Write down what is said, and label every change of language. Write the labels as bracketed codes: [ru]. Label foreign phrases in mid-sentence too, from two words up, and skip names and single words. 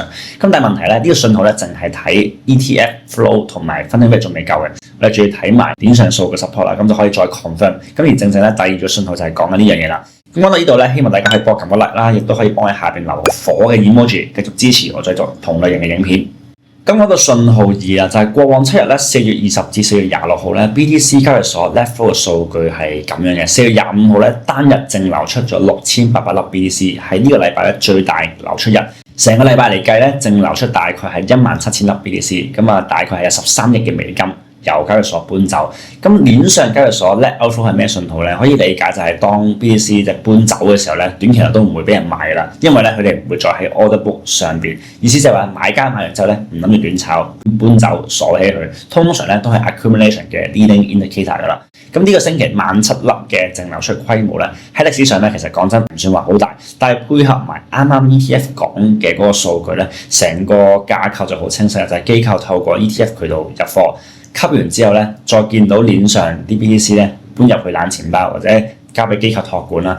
[yue] 咁但係問題咧，呢個信號咧淨係睇 [en] ETF flow [yue] 同埋 [en] funding rate [yue] 仲未夠嘅，我哋仲要睇埋鏈上數嘅 support 啦，咁就可以再 confirm。咁而正正咧，第2個信號就係講緊呢樣嘢啦。咁講到呢度咧，希望大家可以幫我撳個 like 啦，亦都可以幫喺下邊留火嘅 emoji，繼續支持我再做同類型嘅影片。咁嗰個信號2啊，就係過往7日咧，4月20至4月26號咧 ，BTC 交易所 [en] let flow [yue] 嘅數據係咁樣嘅。4月25號咧，單日淨流出咗6800粒 BTC，係呢個禮拜咧最大流出日。成個禮拜嚟計咧，淨流出大概係17000粒 BTC，咁啊大概係有13億嘅美金由交易所搬走。咁鏈上交易所 [en] let outflow [yue] 係咩信號咧？可以理解就係當 BTC 即係搬走嘅時候咧，短期內都唔會俾人買啦，因為咧佢哋唔會再喺 [en] order book [yue] 上邊。意思就係話買家買完之後咧，唔諗住短炒，搬走鎖起佢，通常咧都係 accumulation 嘅 [en] leading indicator [yue] 噶啦。咁呢個星期17000粒嘅淨流出規模咧，喺歷史上咧其實講真唔算話好大，但係配合埋啱啱 ETF 講嘅嗰個數據咧，成個架構就好清晰啦，就係機構透過 ETF 渠道入貨。吸完之後咧，再見到鏈上啲 BTC 咧搬入去冷錢包或者交俾機構託管啦。